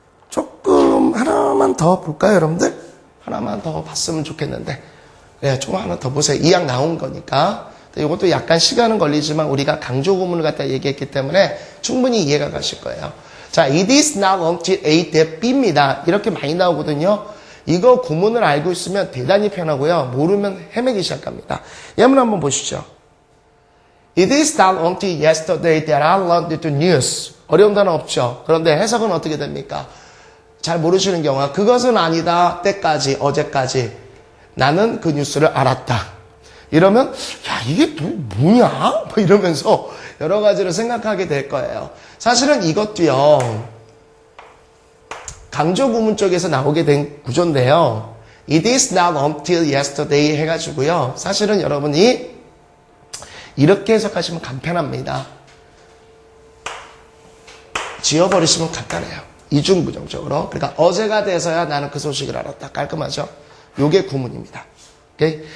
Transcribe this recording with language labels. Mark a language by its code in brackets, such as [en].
[ko] 조금 하나만 더 볼까요, 여러분들? 하나만 더 봤으면 좋겠는데. 네, 조금 하나 더 보세요. 2학 나온 거니까. 이것도 약간 시간은 걸리지만 우리가 강조 구문을 갖다 얘기했기 때문에 충분히 이해가 가실 거예요. [en] 자, it is not until A that B입니다. [ko] 이렇게 많이 나오거든요. 이거 구문을 알고 있으면 대단히 편하고요. 모르면 헤매기 시작합니다. 예문 한번 보시죠. [en] It is not until yesterday that I learned the news. [ko] 어려운 단어 없죠. 그런데 해석은 어떻게 됩니까? 잘 모르시는 경우가 그것은 아니다. 때까지, 어제까지 나는 그 뉴스를 알았다. 이러면 야 이게 또 뭐냐? 뭐 이러면서 여러 가지를 생각하게 될 거예요. 사실은 이것도요. 강조 구문 쪽에서 나오게 된 구조인데요. [en] It is not until yesterday [ko] 해가지고요. 사실은 여러분이 이렇게 해석하시면 간편합니다. 지워버리시면 간단해요. 이중부정적으로. 그러니까 어제가 돼서야 나는 그 소식을 알았다. 깔끔하죠? 요게 구문입니다. 오케이?